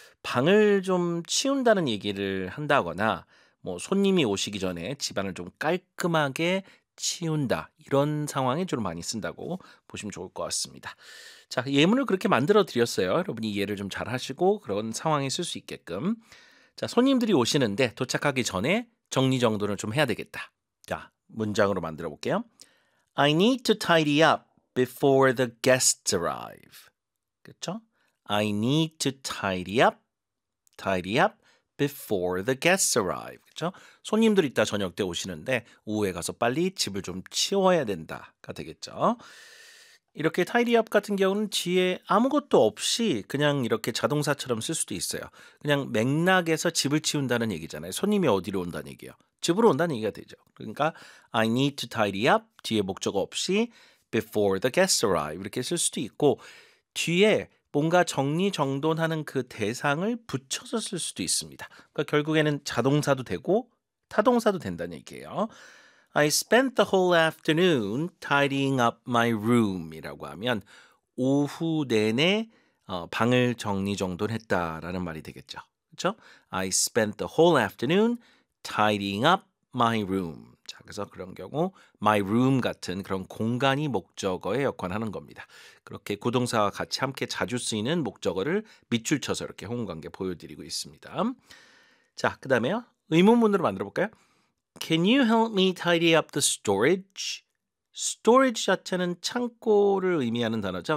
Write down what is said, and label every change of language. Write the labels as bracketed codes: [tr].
[ko] 방을 좀 치운다는 얘기를 한다거나 뭐 손님이 오시기 전에 집안을 좀 깔끔하게 치운다. 이런 상황에 주로 많이 쓴다고 보시면 좋을 것 같습니다. 자, 예문을 그렇게 만들어 드렸어요. 여러분이 이해를 좀 잘 하시고 그런 상황에 쓸 수 있게끔. 자, 손님들이 오시는데 도착하기 전에 정리정돈을 좀 해야 되겠다. 자, 문장으로 만들어 볼게요. [en] I need to tidy up before the guests arrive. [ko] 그렇죠? [en] I need to tidy up. Tidy up. Before the guests arrive. [ko] 그렇죠? 손님들 있다 저녁 때 오시는데 오후에 가서 빨리 집을 좀 치워야 된다가 되겠죠. 이렇게 tidy up 같은 경우는 뒤에 아무것도 없이 그냥 이렇게 자동사처럼 쓸 수도 있어요. 그냥 맥락에서 집을 치운다는 얘기잖아요. 손님이 어디로 온다는 얘기예요. 집으로 온다는 얘기가 되죠. 그러니까 [en] I need to tidy up [ko] 뒤에 목적 없이 [en] before the guests arrive [ko] 이렇게 쓸 수도 있고 뒤에 뭔가 정리정돈하는 그 대상을 붙여서 쓸 수도 있습니다. 그러니까 결국에는 자동사도 되고 타동사도 된다는 얘기예요. [en] I spent the whole afternoon tidying up my room [ko] 이라고 하면 오후 내내 방을 정리정돈했다라는 말이 되겠죠. 그렇죠? [en] I spent the whole afternoon tidying up my room. [ko] 자, 그래서 그런 경우 my room 같은 그런 공간이 목적어에 역할하는 겁니다. 그렇게 구동사와 같이 함께 자주 쓰이는 목적어를 밑줄 쳐서 이렇게 호응관계 보여드리고 있습니다. 자, 그 다음에요. 의문문으로 만들어볼까요? [en] Can you help me tidy up the storage? Storage [ko] 자체는 창고를 의미하는 단어죠.